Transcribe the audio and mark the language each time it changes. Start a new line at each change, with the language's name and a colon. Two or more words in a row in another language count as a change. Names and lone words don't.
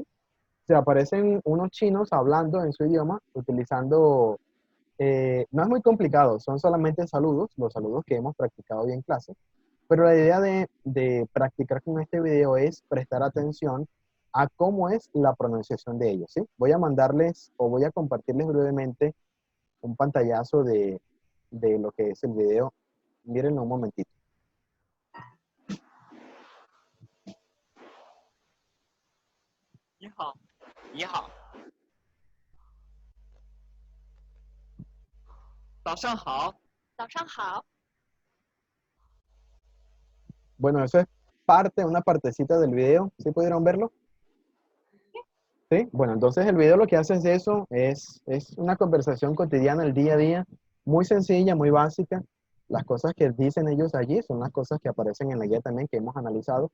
Spanish: Se aparecen unos chinos hablando en su idioma, utilizando, no es muy complicado, son solamente saludos, los saludos que hemos practicado hoy en clase, pero la idea de practicar con este video es prestar atención a cómo es la pronunciación de ellos, ¿sí? Voy a mandarles o voy a compartirles brevemente un pantallazo de lo que es el video. Mírenlo un momentito.
Chinese: 你好，你好，早上好，早上好。
Spanish: Bueno, eso es una partecita del video. ¿Sí pudieron verlo? Sí. Bueno, entonces el video lo que hace es eso, es una conversación cotidiana, el día a día, muy sencilla, muy básica. Las cosas que dicen ellos allí son las cosas que aparecen en la guía también que hemos analizado.